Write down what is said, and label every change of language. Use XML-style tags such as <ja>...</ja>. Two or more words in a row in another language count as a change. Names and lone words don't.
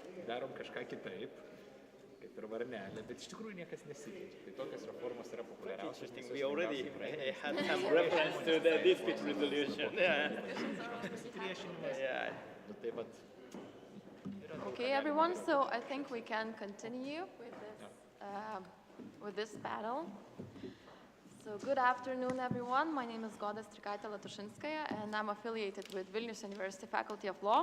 <lt>darom kažką kitaip, kaip ir varnelė, bet iš tikrųjų niekas nesikeičia. Tai tokios reformos yra populiariausias.</lt> <en>Interesting. We already had some reference to the dispute resolution. Yeah. Yeah. Okay, everyone. So I think we can continue with this panel. So good afternoon, everyone. My name is Goda Strikaitė-Latušinskaya, and I'm affiliated with Vilnius University Faculty of Law.</en>